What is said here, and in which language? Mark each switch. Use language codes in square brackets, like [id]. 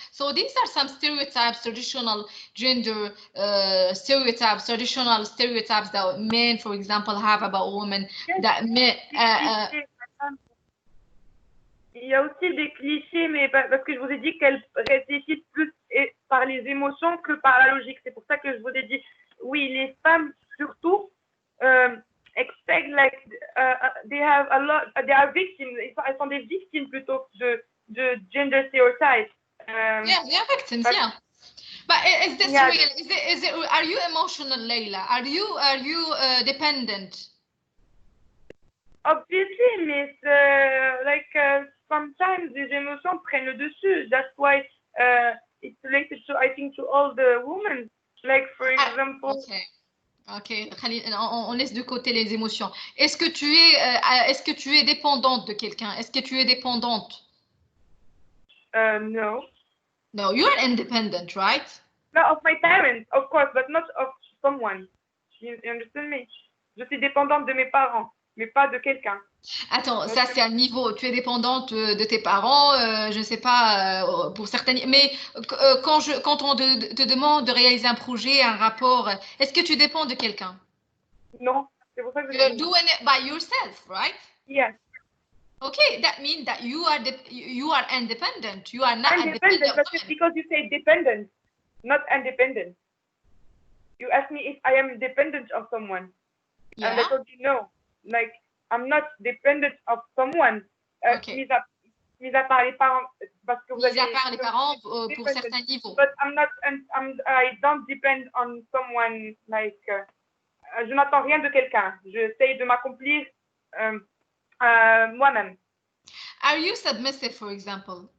[en] So these are some stereotypes, traditional gender stereotypes, traditional stereotypes that men, for example, have about women. Yes. That men, [fr] il y a aussi des clichés, mais parce que je vous ai dit qu'elles réfléchissent plus par les émotions que par la logique. C'est pour ça que je vous ai dit, oui, les femmes surtout [en] expect, like, they have a lot, they are victims. [fr] Elles sont des victimes plutôt de [en] gender stereotypes. Yeah, they are victims. Yeah. But is this Yeah. real? Is it? Are you emotional, Leila? Are you dependent? Obviously, mais like sometimes these emotions [fr] prennent le dessus. [en] That's why it's related to, I think, to all the women. Like, for example. Okay. [fr] On laisse de côté les émotions. Est-ce que tu es dépendante de quelqu'un? Est-ce que tu es dépendante? [en] No. No, you are independent, right? No, of my parents, of course, but not of someone. You understand me? [fr] Je suis dépendante de mes parents, mais pas de quelqu'un. Attends, ça c'est un niveau. Tu es dépendante de tes parents, je ne sais pas, pour certaines. Mais quand on te demande de réaliser un projet, un rapport, est-ce que tu dépends de quelqu'un? Non, c'est pour ça que [en] You're doing it by yourself, right? Yes. Okay, that means that you are independent. You are not independent. But just because you say dependent, not independent. You ask me if I am dependent of someone, and I told you no. Like, I'm not dependent of someone. Okay. [fr] Mis à part les parents, parce que vous mis à part les parents pour certains niveaux. [en] But I don't depend on someone, like, [fr] je n'attends rien de quelqu'un. J'essaie de m'accomplir moi-même. [en] Are you submissive, for example?